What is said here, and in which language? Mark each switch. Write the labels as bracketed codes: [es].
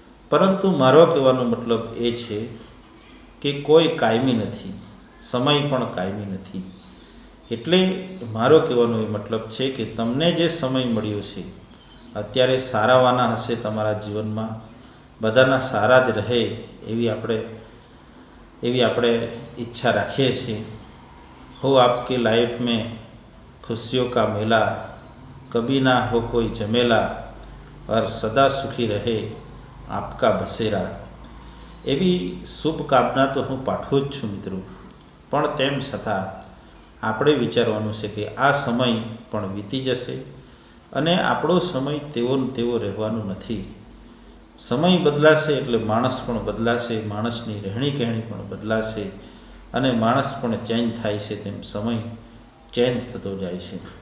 [gu] પરંતુ મારો કહેવાનો મતલબ એ છે કે કોઈ કાયમી નથી, સમય પણ કાયમી નથી. એટલે મારો કહેવાનો એ મતલબ છે કે તમને જે સમય મળ્યો છે અત્યારે સારાવાના હશે તમારા જીવનમાં, બધાના સારા જ રહે એવી આપણે ઈચ્છા રાખીએ છીએ. [hi] हो आपके लाइफ में खुशियों का मेला, कभी ना हो कोई झमेला, और सदा सुखी रहे आपका बसेरा. [gu] એવી શુભકામના તો હું પાઠવું જ છું મિત્રો. પણ તેમ છતાં આપણે વિચારવાનું છે કે આ સમય પણ વીતી જશે અને આપણો સમય તેવો ને તેવો રહેવાનો નથી. સમય બદલાશે એટલે માણસ પણ બદલાશે, માણસની રહેણી કહેણી પણ બદલાશે અને માણસ પણ ચેન્જ થાય છે તેમ સમય ચેન્જ થતો જાય છે.